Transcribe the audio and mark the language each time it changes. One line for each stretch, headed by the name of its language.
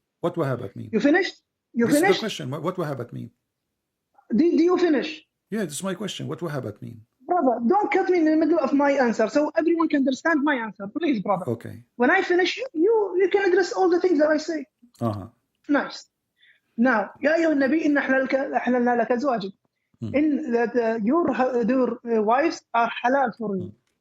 English: What وهبت mean? You finished? This is the question. What وهبت mean? Do you finish? Yeah, this is my question. What وهبت mean? Brother, don't cut me in the middle of my answer so everyone can understand my answer. Please, brother. Okay. When I finish, you can address all the things that I say. Nice. Now,
Arabic: يا أيها النبي إن أحللنا لك أزواجك.
English: In that your wives are halal for you.